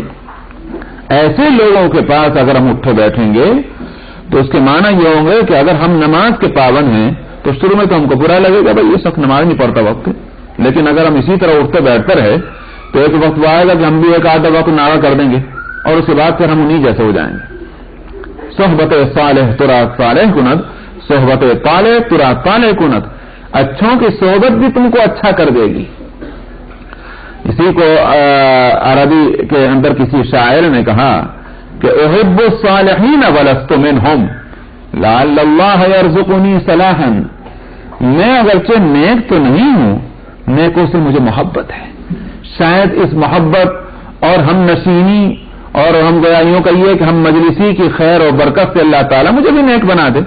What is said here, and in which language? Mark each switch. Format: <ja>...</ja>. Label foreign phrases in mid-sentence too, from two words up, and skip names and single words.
<ur>ایسے لوگوں کے پاس اگر ہم اٹھے بیٹھیں گے تو اس کے معنی یہ ہوں گے کہ اگر ہم نماز کے پابند ہیں تو شروع میں تو ہم کو برا لگے گا، بھائی یہ شخص نماز نہیں پڑھتا وقت، لیکن اگر ہم اسی طرح اٹھتے بیٹھتے رہے تو ایک وقت وہ آئے گا کہ ہم بھی ایک آدھا وقت ناغہ کر دیں گے اور اس کے بعد پھر ہم انہیں جیسے ہو جائیں گے۔</ur> <fa>صحبت صالح ترا صالح کند، صحبت طالح ترا طالح کند،</fa> <ur>اچھوں کی صحبت بھی تم کو اچھا کر دے گی۔ اسی کو عربی کے اندر کسی شاعر نے کہا کہ</ur> <ar>احب الصالحین ولست منہم لعل اللہ یرزقنی صلاحا،</ar> <ur>میں اگرچہ نیک تو نہیں ہوں، نیکوں سے مجھے محبت ہے، شاید اس محبت اور ہم نشینی اور ہم گویوں کا یہ کہ ہم مجلسی کی خیر اور برکت سے اللہ تعالیٰ مجھے بھی نیک بنا دے۔</ur>